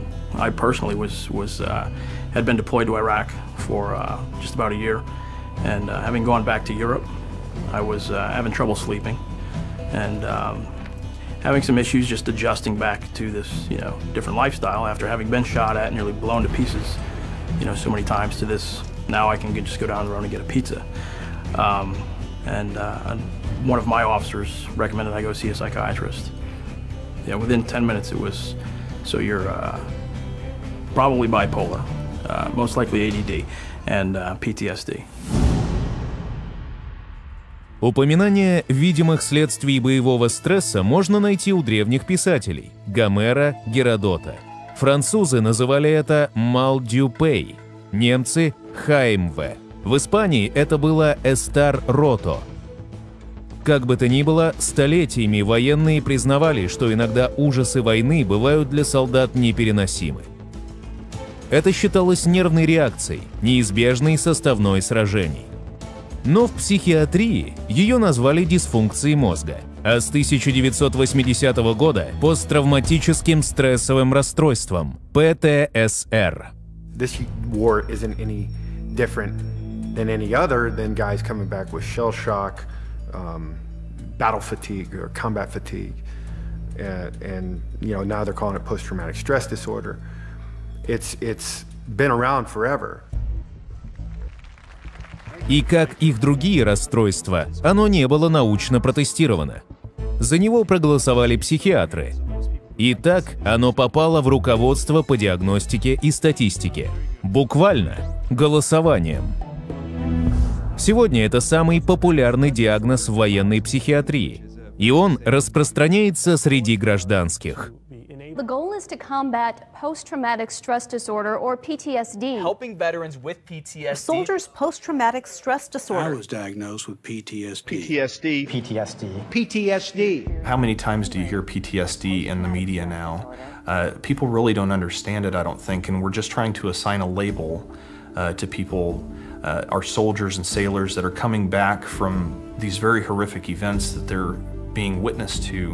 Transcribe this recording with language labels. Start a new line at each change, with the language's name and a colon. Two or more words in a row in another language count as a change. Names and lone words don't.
English: I personally had been deployed to Iraq for just about a year, and having gone back to Europe, I was having trouble sleeping, and having some issues just adjusting back to this, different lifestyle after having been shot at, nearly blown to pieces, so many times, to this, now I can just go down the road and get a pizza. One of my officers recommended I go see a psychiatrist. Yeah, within 10 minutes it was, so you're probably bipolar, most likely ADD, and PTSD.
Russian: Упоминание видимых следствий боевого стресса можно найти у древних писателей – Гомера, Геродота. Французы называли это
French: «mal du pays»,
Russian: немцы – «heimweh». В Испании это было
Spanish: «estar roto».
Russian: Как бы то ни было, столетиями военные признавали, что иногда ужасы войны бывают для солдат непереносимы. Это считалось нервной реакцией, неизбежной составной сражений. Но в психиатрии ее назвали дисфункцией мозга, а с 1980 года – посттравматическим стрессовым расстройством – ПТСР.
English: This war isn't any different than any other than guys coming back with shell shock, battle fatigue or combat fatigue, and now they're calling it post-traumatic stress disorder. It's been around forever.
Russian: И как их другие расстройства, оно не было научно протестировано. За него проголосовали психиатры. И так оно попало в руководство по диагностике и статистике. Буквально голосованием. Сегодня это самый популярный диагноз в военной психиатрии. И он распространяется среди гражданских.
English: The goal is to combat post-traumatic stress disorder, or PTSD. Helping veterans with PTSD. A soldier's post-traumatic stress disorder. I was diagnosed with PTSD. PTSD. How many times do you hear PTSD in the media now? People really don't understand it, I don't think, and we're just trying to assign a label to people, our soldiers and sailors that are coming back from these very horrific events that they're being witness to.